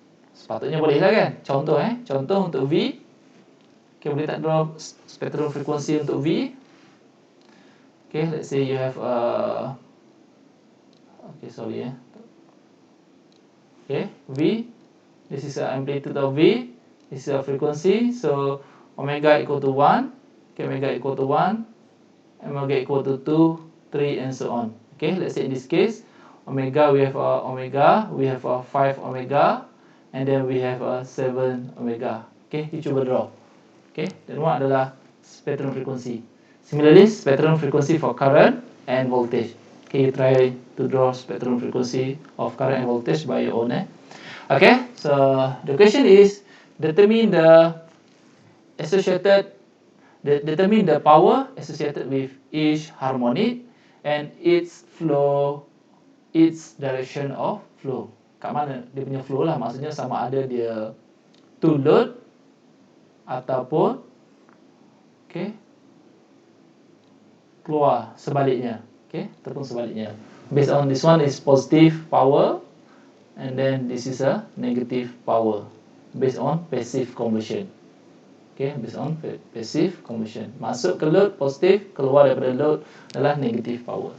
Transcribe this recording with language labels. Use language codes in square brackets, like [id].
[ms] Sepatutnya boleh lah kan? Contoh untuk V. Okay, boleh tak draw spectrum frequency untuk V? [en] Okay, let's say you have okay, V. This is the amplitude of V. This is a frequency. So omega equal to 1. Okay, omega equal to 1. Omega equal to 2, 3, and so on. Okay, let's say in this case, omega, we have a 5 omega, and then we have a 7 omega. Okay, you cuba draw. [ms] Okay, dan one adalah spectrum frequency. [en] Similarly, spectrum frequency for current and voltage. Okay, you try to draw spectrum frequency of current and voltage by your own. Okay, so the question is determine the power associated with each harmonic and its direction of flow. [ms] Kat mana dia punya flow lah, maksudnya sama ada dia [en] to load [ms] ataupun keluar sebaliknya. Ataupun sebaliknya. [en] Based on this one is positive power, and then this is a negative power based on passive conversion. Based on passive conversion. [ms] Masuk ke load positif, keluar daripada load adalah negative power.